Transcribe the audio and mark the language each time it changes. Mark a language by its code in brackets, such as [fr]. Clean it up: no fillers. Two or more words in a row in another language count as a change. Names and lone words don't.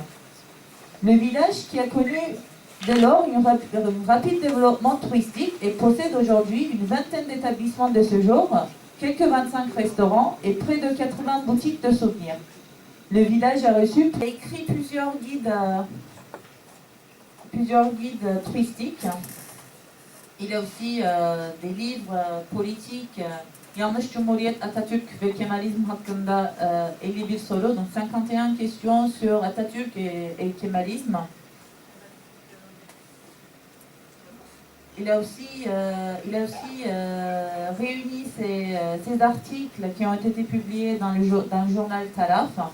[fr] Le village, qui a connu dès lors un rapide développement touristique et possède aujourd'hui une vingtaine d'établissements de séjour, quelques 25 restaurants et près de 80 boutiques de souvenirs. Le village a écrit plusieurs guides touristiques. Il a aussi des livres politiques. [tr] Yanlış Cumhuriyet, Atatürk ve Kemalizm hakkında 51 soru, [fr] donc 51 questions sur Atatürk et le kémalisme. Il a aussi réuni ces articles qui ont été publiés dans le journal Taraf.